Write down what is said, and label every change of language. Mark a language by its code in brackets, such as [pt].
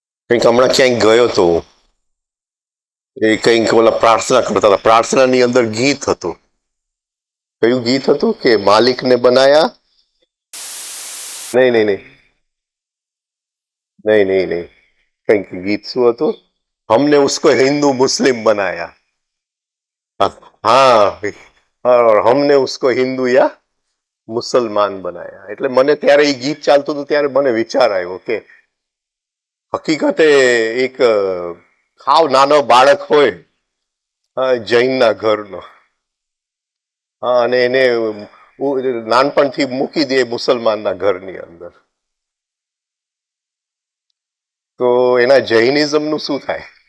[gu] કંઈક હમણાં ક્યાંક ગયો તો એ કંઈક ઓલા પ્રાર્થના કરતા હતા. પ્રાર્થનાની અંદર ગીત હતું. કયું ગીત હતું કે માલિકને બનાયા? નહીં નહીં નહીં નહીં નહીં નહીં કંઈક ગીત શું હતું? [hi] हमने उसको हिंदू मुस्लिम बनाया. हाँ और हमने उसको हिंदू या મુસલમાન બનાયા. [gu] એટલે મને ત્યારે એ ગીત ચાલતું હતું ત્યારે મને વિચાર આવ્યો કે હકીકતે એક ખાવ નાનો બાળક હોય જૈનના ઘરનો અને એને નાનપણથી મૂકી દે મુસલમાનના ઘરની અંદર તો એના જૈનિઝમનું શું થાય?